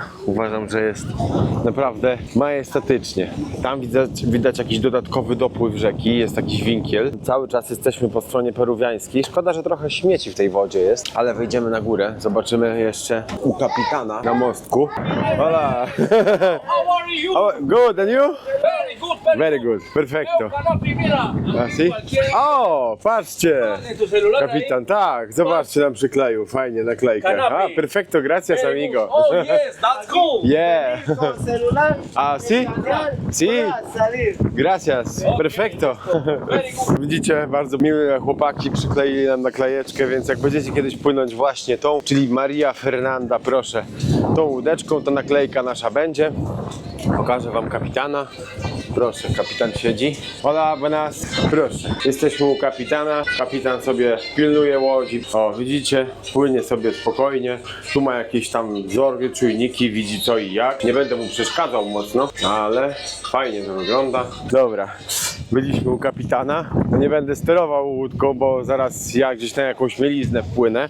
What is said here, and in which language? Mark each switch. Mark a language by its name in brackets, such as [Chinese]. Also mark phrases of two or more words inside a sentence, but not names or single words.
[Polish] Uważam, że jest naprawdę majestatycznie. Tam widać jakiś dodatkowy dopływ rzeki, jest jakiś winkiel. Cały czas jesteśmy po stronie peruwiańskiej. Szkoda, że trochę śmieci w tej wodzie jest, ale wejdziemy na górę. Zobaczymy jeszcze u kapitana na mostku. [Spanish] Hola! [English] How are you? Oh, good, and you? Very good, very, Very good, [Spanish] perfecto. Veo Canopy, mira. Así? Cualquier- [Polish] O, patrzcie! [Spanish] En tu celular ahí. [Polish] Kapitan, tak, zobaczcie, nam przykleił, fajnie, naklejkę. [Spanish] Canopy. Perfecto, gracias [English] Very good. [Spanish] amigo. [English] Oh yes, that's cool. Yeah. [Spanish] celular. Ah, sí? Sí. Salir. Gracias, perfecto. [English] Very good. [Polish] Widzicie, bardzo miłe chłopaki przykleili nam naklejeczkę, więc jak będziecie kiedyś płynąć właśnie tą, czyli Maria Fernanda, proszę, tą łódeczką, to naklejka nasza będzie. Pokażę wam kapitana. Proszę, kapitan siedzi. [Spanish] Hola, buenas. [Polish] Proszę, jesteśmy u kapitana. Kapitan sobie pilnuje łodzi. O, widzicie, płynie sobie spokojnie. Tu ma jakieś tam wzory, czujniki, widzi co i jak. Nie będę mu przeszkadzał mocno, ale fajnie to wygląda. Dobra, byliśmy u kapitana. No nie będę sterował łódką, bo zaraz ja gdzieś na jakąś mieliznę wpłynę.